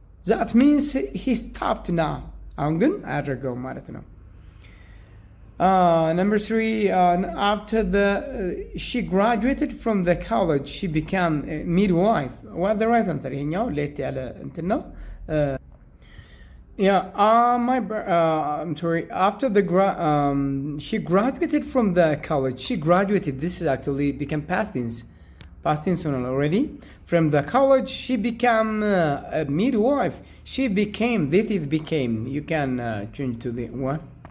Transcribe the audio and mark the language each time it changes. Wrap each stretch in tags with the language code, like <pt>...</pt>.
<en>That means he stopped now.</en> <am>አሁን ግን አያደርገውም ማለት ነው።</am> <en>Number 3, after she graduated from the college, she became a midwife. What the right answer?</en> <am>ይሄኛው ሌት ያለ እንትን ነው።</am> <en>Yeah, I'm sorry. After she graduated from the college. She graduated. This is actually became past tense. Past tense already. From the college, she became a midwife. She became. This is became. You can change to the what?</en>